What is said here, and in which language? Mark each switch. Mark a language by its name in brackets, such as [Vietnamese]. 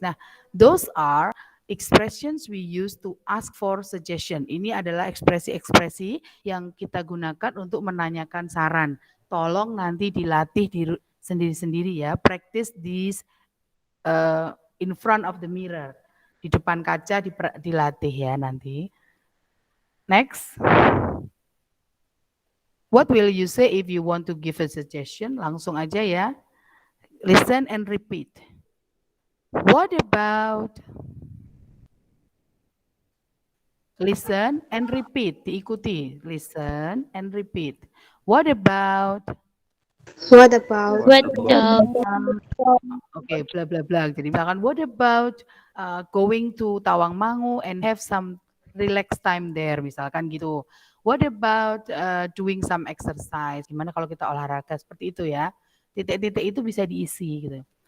[English] Nah, those are expressions we use to ask for suggestion. [Indonesian] Ini adalah ekspresi-ekspresi yang kita gunakan untuk menanyakan saran. Tolong nanti dilatih sendiri-sendiri ya. [English] Practice these in front of the mirror. [Indonesian] Di depan kaca dilatih ya nanti. Next. [English] What will you say if you want to give a suggestion? [Indonesian] Langsung aja ya. [English] Listen and repeat. What about? Listen and repeat. [Indonesian] Diikuti. [English] Listen and repeat. What about? What about? Oke, bla bla bla. [Indonesian] Jadi misalkan [English] what about going to Tawangmangu and have some relax time there, [Indonesian] misalkan gitu. [English] What about doing some exercise? [Indonesian] Gimana kalau kita olahraga seperti itu ya? Titik-titik itu bisa diisi gitu.